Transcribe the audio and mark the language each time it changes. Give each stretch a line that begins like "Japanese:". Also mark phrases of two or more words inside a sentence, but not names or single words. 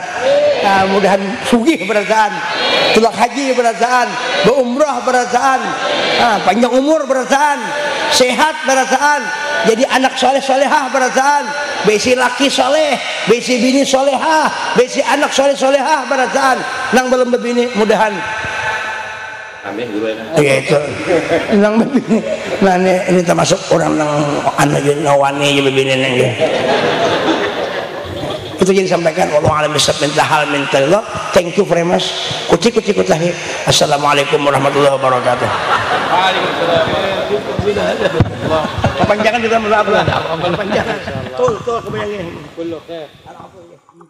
Banjar: Nah, mudahan sugih berataan, tulak haji berataan, berumrah berataan, panjang umur berataan, sehat berataan, jadi anak soleh solehah berataan, besi laki soleh, besi bini solehah, besi anak soleh solehah berataan, nang belum berbini mudahan. Amin guru ya. Itu nang berbini. Nah ini termasuk orang nang anak nawani jadi berbini nang dia. Itu jadi sampaikan
Arabic: والله أعلم بالصواب
Banjar: minta hal minta Allah.
English: Thank you very much. Kuci tahi.
Arabic: السلام عليكم ورحمة الله وبركاته. Waalaikumsalam.
Banjar: Kepanjangan kita maaf lah. Kepanjangan. Tuh kebayangin.